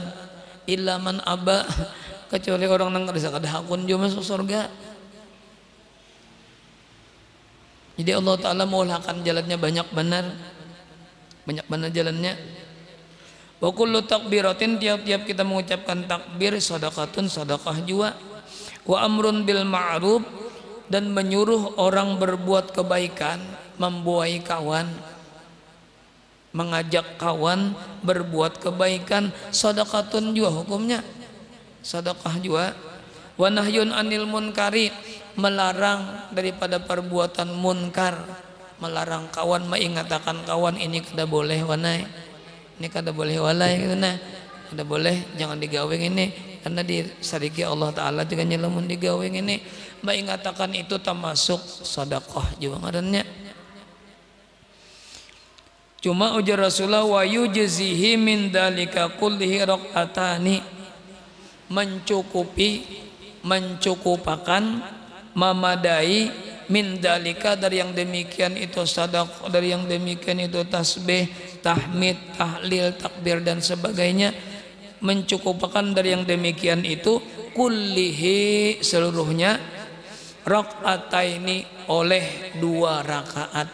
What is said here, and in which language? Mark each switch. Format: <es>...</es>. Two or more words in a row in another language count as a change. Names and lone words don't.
<ar>إلا من أبى,</ar> <bjn>kecuali orang yang kada hakun juga masuk surga. Jadi Allah Ta'ala mengulahkan jalannya banyak benar jalannya.</bjn> <ar>وكل تكبيرة,</ar> <bjn>tiap-tiap kita mengucapkan takbir sadaqatun, sedekah juga.</bjn> <ar>وأمر بالمعروف,</ar> <bjn>dan menyuruh orang berbuat kebaikan, membuai kawan, mengajak kawan berbuat kebaikan, sadaqatun juga hukumnya, sedekah juga.</bjn> <ar>ونهي عن المنكر,</ar> <bjn>melarang daripada perbuatan munkar, melarang kawan, mengatakan kawan ini kada boleh wanai, ini kada boleh walai gitu nah. ada boleh jangan digawe ini karena disariki Allah Ta'ala juga nyelamun digawe ini mbak ingatakan itu termasuk sedekah juga ngarannya. Cuma ujar Rasulullah</bjn> <ar>ويجزيه من ذلك كله ركعتان,</ar> <bjn>mencukupakan memadai</bjn> <ar>من ذلك</ar> <bjn>dari yang demikian itu sadaqah, dari yang demikian itu tasbih, tahmid, tahlil, takbir dan sebagainya, mencukupakan dari yang demikian itu kullihi seluruhnya raqataini oleh 2 rakaat.</bjn>